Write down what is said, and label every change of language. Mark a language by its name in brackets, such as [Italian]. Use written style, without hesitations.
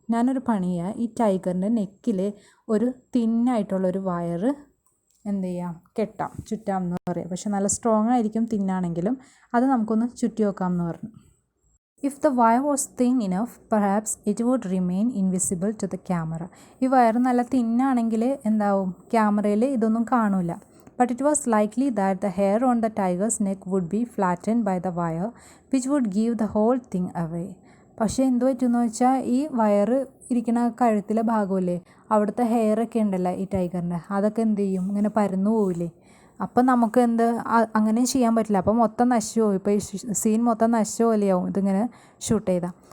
[Malayalam] ഞാനൊരു പണിയാണ്, ഈ ടൈഗറിൻ്റെ നെക്കിൽ ഒരു തിന്നായിട്ടുള്ളൊരു വയർ എന്ത് ചെയ്യാം, ചുറ്റാം എന്ന് പറയാം. പക്ഷെ നല്ല സ്ട്രോങ് ആയിരിക്കും തിന്നാണെങ്കിലും. അത് നമുക്കൊന്ന് ചുറ്റി വെക്കാം എന്ന് പറഞ്ഞു. [English] If the wire was thin enough perhaps it would remain invisible to the camera. [Malayalam] ഈ വയർ നല്ല തിന്നാണെങ്കിൽ എന്താവും, ക്യാമറയിൽ ഇതൊന്നും കാണൂല. [English] But it was likely that the hair on the tiger's neck would be flattened by the wire, which would give the whole thing away. [Malayalam] പക്ഷേ എന്ത് പറ്റുമെന്ന് വെച്ചാൽ ഈ വയറ് ഇരിക്കുന്ന കഴുത്തിലെ ഭാഗമില്ലേ, അവിടുത്തെ ഹെയറൊക്കെ ഉണ്ടല്ലോ ഈ ടൈഗറിൻ്റെ, അതൊക്കെ എന്ത് ചെയ്യും, ഇങ്ങനെ പരന്നു പോവില്ലേ. അപ്പം നമുക്ക് അങ്ങനെ ചെയ്യാൻ പറ്റില്ല. അപ്പം മൊത്തം നശിച്ചു പോകും. ഇപ്പോൾ ഈ സീൻ മൊത്തം നശിച്ച പോലെയാവും ഇതിങ്ങനെ ഷൂട്ട് ചെയ്താൽ.